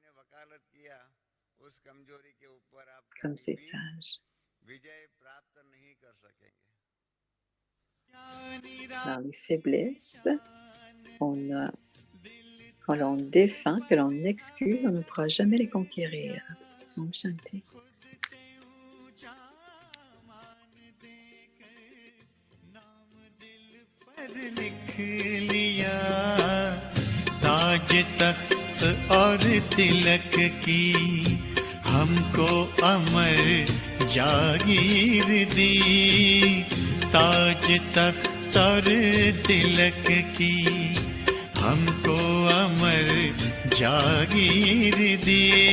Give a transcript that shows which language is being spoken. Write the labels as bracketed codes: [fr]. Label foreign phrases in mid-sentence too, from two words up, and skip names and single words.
[fr] Comme c'est sage. Dans les faiblesses, quand l'on défend, que l'on excuse, on ne pourra jamais les conquérir. [hi] ओम शान्ति. लिख लिया ताज तख्त और तिलक की हमको अमर जागीर दी ताज तख्त और तिलक की हमको अमर जागीर दी